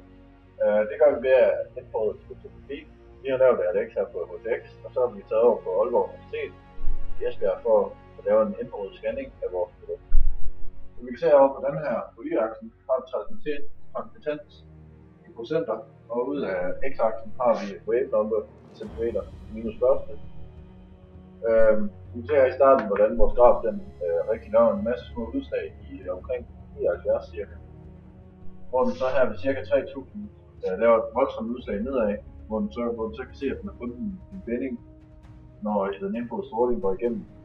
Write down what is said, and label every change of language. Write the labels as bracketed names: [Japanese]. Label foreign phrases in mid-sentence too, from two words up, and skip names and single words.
[Danish] Det gør vi ved at infrarød spektroskopi. Vi har lavet RDX her på HTX, og så har vi taget over på Aalborg Universitet i Esbjerg for at lave en infrarød scanning af vores produkt. Så vi kan se over på den her, på y-aksen, har vi transmittens i procenter, og ud af x-aksen har vi [English] wave number [Danish] i centimeter minus første. Vi ser i starten, hvordan vores graf den rigtig laver en masse små udslag i omkring 79 cirka. Hvor den så her ved cirka 3000 laver et voldsomt udslag nedad, hvor den så kan se, at den har fundet en binding, når den infrarøde stråling går igennem.